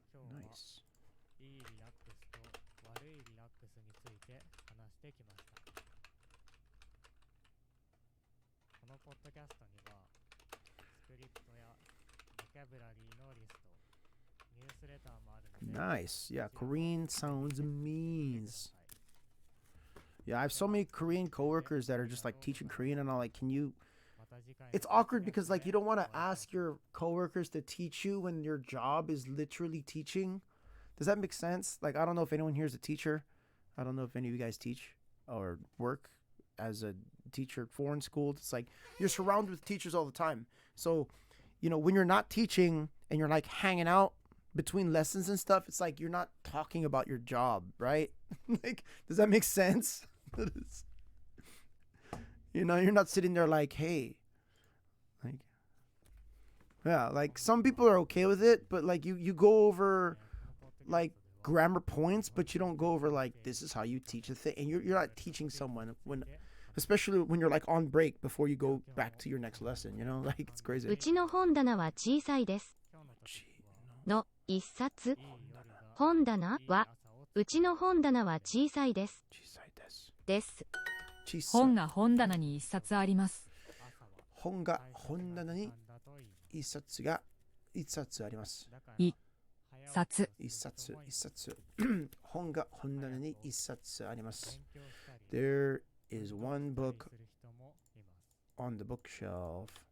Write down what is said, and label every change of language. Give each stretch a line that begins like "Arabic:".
English: Nice.
Japanese: いいリラックスと悪いリラックスについて話してきました。このポッドキャストにはスクリプトやボキャブラリーのリスト、ニュースレターもあるので。
English: Nice. Yeah, Korean sounds amazing. Yeah, I have so many Korean coworkers that are just like teaching Korean, and I'm like, can you? It's awkward because like you don't want to ask your coworkers to teach you when your job is literally teaching. Does that make sense? Like, I don't know if anyone here is a teacher. I don't know if any of you guys teach or work as a teacher at foreign school. It's like you're surrounded with teachers all the time. So, you know, when you're not teaching and you're like hanging out between lessons and stuff, it's like you're not talking about your job, right? Like, does that make sense? You know, you're not sitting there like, hey, like, yeah, like some people are okay with it, but like you go over like grammar points, but you don't go over like this is how you teach a thing, and you're not teaching someone when, especially when you're like on break before you go back to your next lesson, you know, like it's crazy.
Japanese: うちの本棚は小さいです。の一冊本棚はうちの本棚は小さいです。です。本が本棚に一冊あります。本が本棚に一冊が一冊あります。一冊。一冊一冊。本が本棚に一冊あります。
English: There is one book on the bookshelf.